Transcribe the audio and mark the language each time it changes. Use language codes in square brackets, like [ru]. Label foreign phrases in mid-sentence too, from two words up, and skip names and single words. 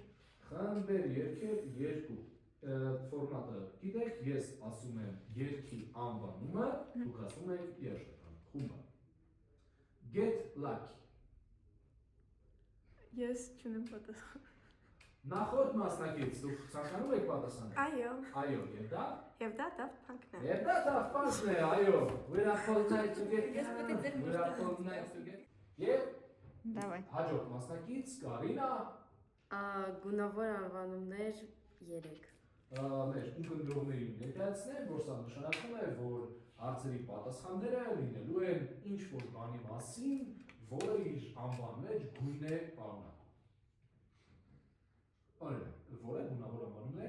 [hy] Խմբեր երգեր 2 ֆորմատը գիտեք, ես ասում եմ երգի անվանումը, դուք ասում եք երաժշտական խումբը։ Get lucky։ Ես չունեմ պատասխան Նախորդ մասնակից դուք ցանկանում եք պատասխանել։ Այո Այո, եւ դա Daft Punk-ն է Եվ դա Daft Punk-ն է, այո։ [en] We're up all night together։ [hy] Ես պետք է ձեր [en] We're up all night together։ Եվ [hy] Դավայ։ հաջորդ մասնակից Կարինա Գունավոր անվանումներ 3 մեր ունկնդրողներին ներկայացնեմ, որ սա նշանակում է, որ հարցերի պատասխանները լինելու են ինչ-որ բանի մասին, որը իր անվան մեջ գույն է պարունակում։ Օրինակ, որ է գունավոր անվանումներ